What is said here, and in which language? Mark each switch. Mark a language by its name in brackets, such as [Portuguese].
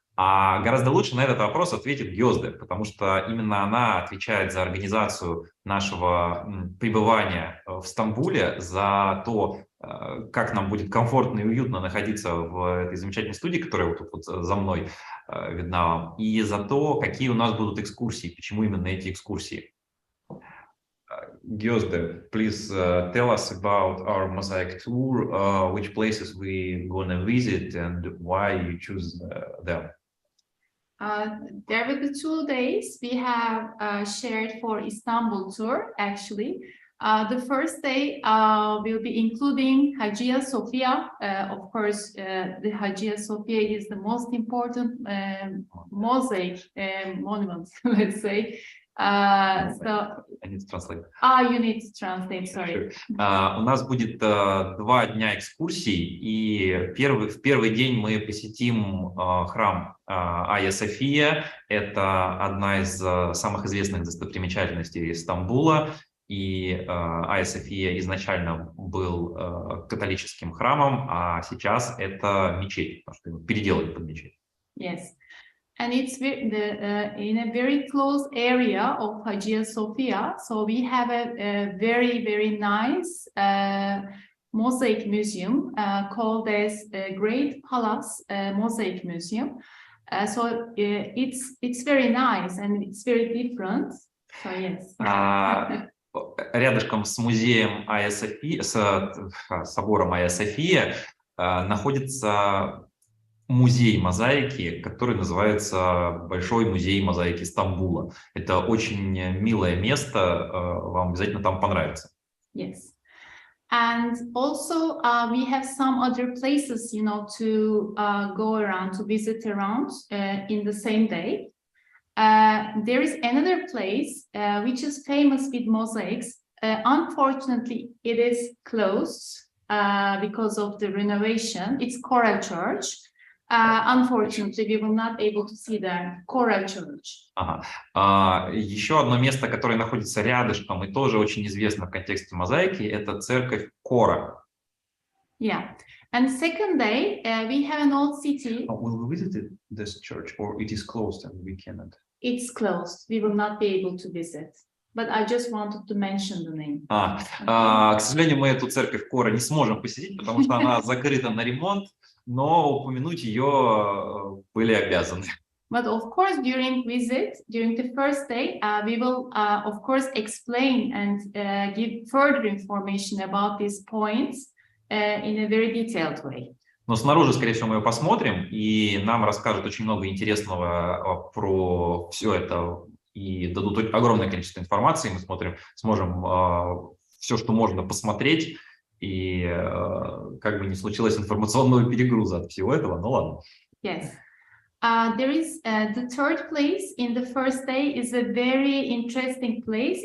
[Russian] А гораздо лучше на этот вопрос ответит Гёзде, потому что именно она отвечает за организацию нашего пребывания в Стамбуле, за то, как нам будет комфортно и уютно находиться в этой замечательной студии, которая вот тут вот за мной видна вам, и за то, какие у нас будут экскурсии, почему именно эти экскурсии. [English] Gözde, please tell us about our mosaic tour, which places we gonna visit and why you choose them. There will be 2 days we have shared for Istanbul tour, actually. The first day will be including Hagia Sophia. Of course, the Hagia Sophia is the most important mosaic monument, let's say. I need to translate. You need to translate, sorry. Sure. [Russian] У нас будет 2 дня экскурсий, и в первый день мы посетим храм Айя София. Это одна из самых известных достопримечательностей Стамбула. И Айя София изначально был католическим храмом, а сейчас это мечеть, потому что его переделали под мечеть. [English] Yes. And it's in a very close area of Hagia Sophia. So we have a very, very nice mosaic museum called as Great Palace Mosaic Museum. It's very nice and it's very different. So yes. [Russian] Рядышком с музеем Айя София, с собором Айя София, находится музей мозаики, который называется Большой музей мозаики Стамбула. Это очень милое место, вам обязательно там понравится. [English] Yes. And also we have some other places, you know, to go around, to visit around in the same day. There is another place which is famous with mosaics. Unfortunately, it is closed because of the renovation. It's Coral Church. Unfortunately, we will not be able to see the Coral Church. [Russian] Еще одно место, которое находится рядышком и тоже очень известно в контексте мозаики, это церковь Кора. [English] Yeah. And second day, we have an old city. Will we visit this church or it is closed and we cannot? It's closed. We will not be able to visit. But I just wanted to mention the name. [Russian] К сожалению, мы эту церковь Кора не сможем посетить, потому что она закрыта на ремонт, но упомянуть ее были обязаны. [English] But of course, during the first day, we will, of course, explain and give further information about these points in a very detailed way. [Russian] Но снаружи, скорее всего, мы ее посмотрим, и нам расскажут очень много интересного про все это, и дадут огромное количество информации, мы сможем все, что можно посмотреть, и как бы не случилось информационного перегруза от всего этого, ну ладно. [English] Yes. There is the third place in the first day is a very interesting place.